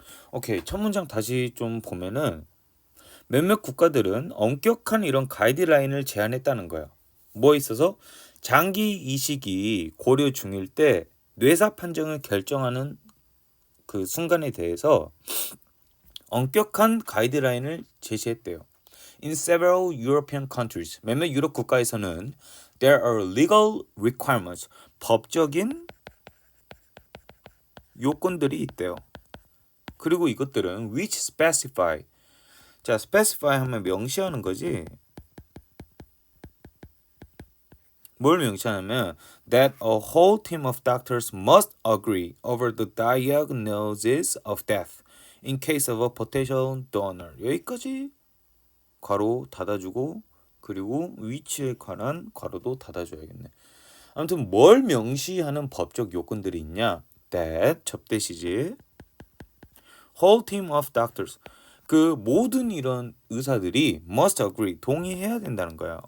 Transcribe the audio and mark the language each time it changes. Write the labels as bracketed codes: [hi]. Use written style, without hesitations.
[ko] 오케이, 첫 문장 다시 좀 보면은 몇몇 국가들은 엄격한 이런 가이드라인을 제안했다는 거예요. 뭐 있어서 장기 이식이 고려 중일 때 뇌사 판정을 결정하는 그 순간에 대해서 엄격한 가이드라인을 제시했대요. [en] In several European countries, [ko] 몇몇 유럽 국가에서는 [en] there are legal requirements, [ko] 법적인 요건들이 있대요. 그리고 이것들은 [en] which specify, [ko] 자, specify 하면 명시하는 거지. 뭘 명시하냐면 [en] that a whole team of doctors must agree over the diagnosis of death in case of a potential donor. [ko] 여기까지 괄호 닫아주고 그리고 위치에 관한 괄호도 닫아줘야겠네. 아무튼 뭘 명시하는 법적 요건들이 있냐? that 접대시지 [en] whole team of doctors [ko] 그 모든 이런 의사들이 [en] must agree [ko] 동의해야 된다는 거야.